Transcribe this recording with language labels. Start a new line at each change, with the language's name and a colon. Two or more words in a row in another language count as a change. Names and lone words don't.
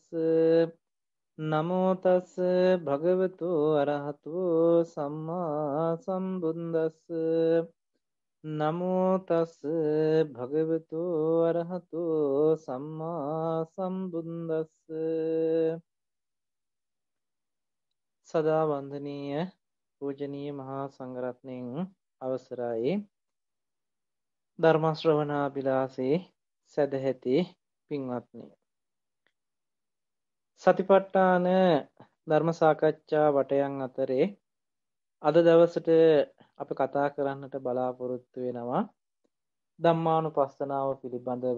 Pali: නමෝ තස් භගවතු අරහතු සම්මා සම්බුද්දස්ස. නමෝ තස් භගවතු අරහතු සම්මා සම්බුද්දස්ස.
Sinhala: සදා වන්දනීය පූජනීය මහා සංඝරත්නයන් අවසරයි. ධර්ම ශ්‍රවණාබිලාසේ සදැහැති පින්වත්නි, සතිපට්ඨාන ධර්ම සාකච්ඡා වටයන් අතරේ අද දවසට අප කතා කරන්නට බලාපොරොත්තු වෙනවා ධම්මානුපස්සනාව පිළිබඳව.